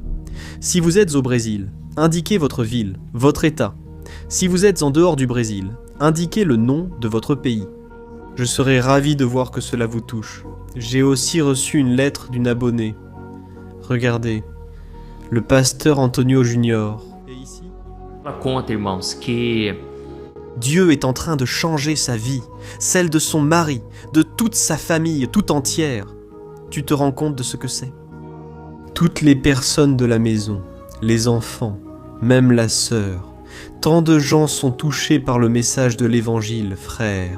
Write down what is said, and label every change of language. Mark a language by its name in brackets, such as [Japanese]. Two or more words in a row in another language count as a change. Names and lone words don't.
[French] Si vous êtes au Brésil, indiquez votre ville, votre état. Si vous êtes en dehors du Brésil, indiquez le nom de votre pays. Je serai ravi de voir que cela vous touche. J'ai aussi reçu une lettre d'une abonnée. Regardez, le pasteur Antonio Junior. Et ici, [Portuguese] Conta, irmãos, que [French] Dieu est en train de changer sa vie, celle de son mari, de toute sa famille, tout entière. Tu te rends compte de ce que c'est? Toutes les personnes de la maison, les enfants, même la sœur, tant de gens sont touchés par le message de l'évangile, frère.